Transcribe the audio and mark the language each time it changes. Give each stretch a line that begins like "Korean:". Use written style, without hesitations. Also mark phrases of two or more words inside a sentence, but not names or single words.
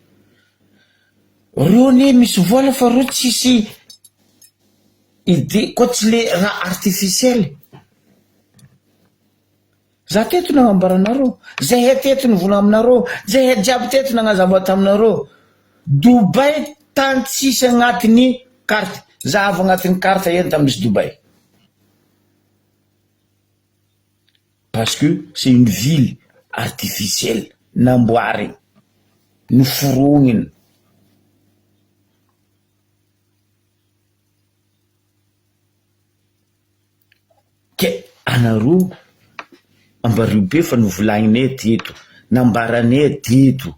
Malagasy: Reo ne misy vola fa reo tsisy ide koa tsy le raha artificiel. Za teto nagnambaranareo, zay teto nivola aminareo, zay jiaby teto nagnazava taminareo. Dubai tany tsisy agnatin'ny carte, za avy agnatin'ny carte eny tamin'izy Dubai.
French: Parce que c'est une ville artificielle,
Malagasy: namboary, noforoniny. Ke anareo Ambaribe fa novolagnine teto, nambarane teto.